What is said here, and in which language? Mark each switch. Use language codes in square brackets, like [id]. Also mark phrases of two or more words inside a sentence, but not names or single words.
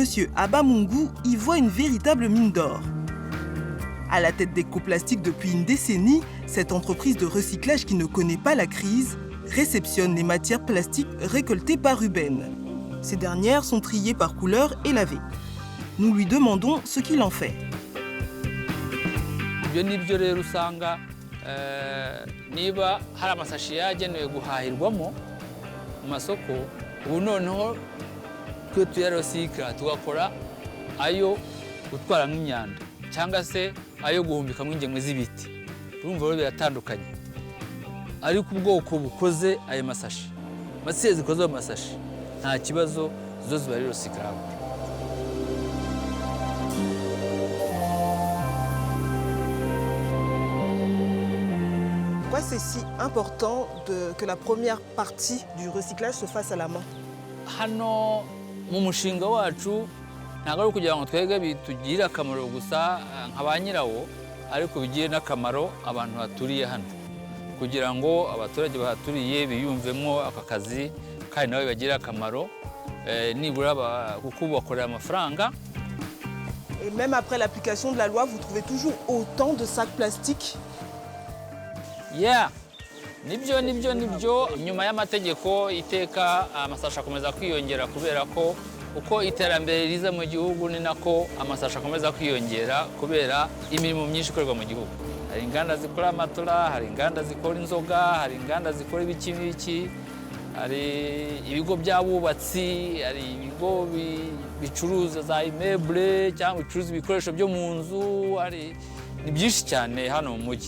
[fr] Abamungu y voit une véritable mine d'or. À la tête d'Eco-Plastic depuis une décennie, cette entreprise de recyclage qui ne connaît pas la crise réceptionne les matières plastiques récoltées par Ruben. Ces dernières sont triées par couleur et lavées. Nous lui demandons ce qu'il en fait. [rw] Ibyo nibyo rero usanga niba hari amasashi yagenewe guhahirwamo mu masoko ubu noneho twe tuyarecycla tugakora ayo gutwaramo imyanda cyangwa se ayo guhumbikamo ingemwe z'ibiti. Urumva rero biratandukanye. Ariko ubwoko bukoze ayo masashi masiye zikoze ayo masashi nta kibazo zo ziba rero recyclable. [fr] Pourquoi c'est si important que la première partie du recyclage se fasse à la main? [rw] Hano mu mushinga wacu ntabwo ari kugira ngo twebwe bitugire akamaro gusa nka ba nyirawo ariko bigire n'akamaro abantu baturiye hano kugira ngo abaturage bahaturiye biyumvemo aka kazi kandi nawe bagire akamaro nibura kuko bakorera amafaranga. [fr] Et même après l'application de la loi, vous trouvez toujours autant de sacs plastiques? [rw] Yeah, nibyo nyuma y'amategeko iteka amasashi akomeza kwiyongera kubera ko uko iterambere riza mu gihugu ni nako amasashi akomeza kwiyongera kubera imirimo myinshi ikorwa mu gihugu. Hari inganda zikora amatora, hari inganda zikora inzoga, hari inganda zikora ibiki, hari ibigo by'abubatsi, hari ibigo bicuruza za immeuble cyangwa bicuruza ibikoresho byo mu nzu, hari ni byinshi cyane hano mu mujyi.